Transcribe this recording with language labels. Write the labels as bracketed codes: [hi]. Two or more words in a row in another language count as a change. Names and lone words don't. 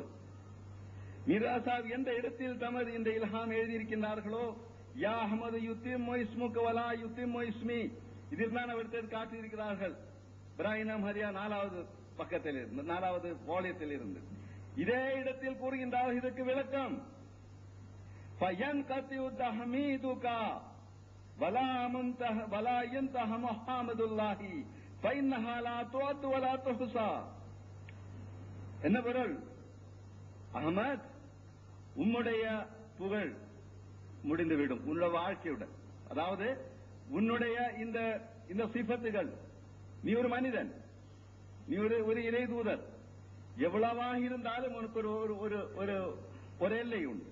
[ta] மீர்சா சாஹிப் எந்த இடத்தில் தமது இந்த இல்ஹாம் எழுதியிருக்கின்றார்களோ, [ar] يا أحمد يتم اسمك ولا يتم اسمي, [ta] இதில் தான் அவர் காட்டியிருக்கிறார்கள். இப்ராஹிம் ஹரியா 4வது பக்கத்தில் இருந்து 4வது வால்யத்தில் இருந்து இதே இடத்தில் கூறுகின்றார்கள் இதற்கு விளக்கம். [ar] فَيَنْقَطِعُ تَحْمِيدُكَ وَلَا يَنْتَهِ مُحَمَّدُ اللَّهِ فَإِنَّهَا لَا تُعَدُّ وَلَا تُحْصَى. [ta] என்ன பொருள்? அஹமத், உம்முடைய புகழ் முடிந்துவிடும் உன்னுடைய வாழ்க்கையுடன். அதாவது உன்னுடைய இந்த சிஃபத்துகள், நீ ஒரு மனிதன், நீ ஒரு இறை தூதர், எவ்வளவாக இருந்தாலும் உனக்கு ஒரு எல்லை உண்டு.